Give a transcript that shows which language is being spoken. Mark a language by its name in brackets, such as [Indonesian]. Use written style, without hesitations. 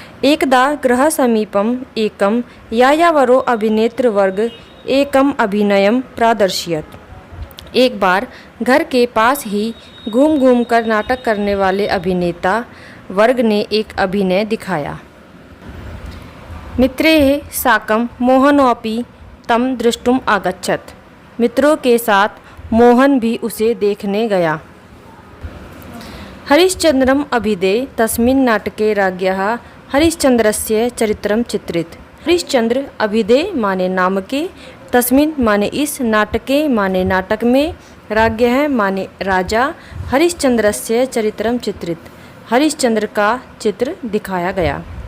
[Sanskrit] एकदा गृह समीपम एकम यायावरो अभिनेत्र वर्ग एकम अभिनयम प्रादर्शयत्। [Hindi] एक बार घर के पास ही घूम घूम कर नाटक करने वाले अभिनेता वर्ग ने एक अभिनय दिखाया। [Sanskrit] मित्रैः साकं मोहनोऽपि तं द्रष्टुम् आगच्छत्। [Hindi] मित्रों के साथ मोहन भी उसे देखने गया। [Sanskrit] हरिश्चंद्रम अभिधे तस्मिन् नाटके राज्ञः हरिश्चंद्रस्य चरित्रं चित्रित। [Hindi] हरिश्चंद्र अभिधे माने नाम के, तस्मिन् माने इस, नाटके माने नाटक में, राज्ञः माने राजा, [Sanskrit] हरिश्चंद्रस्य चरित्रं चित्रित, [Hindi] हरिश्चंद्र का चित्र दिखाया गया।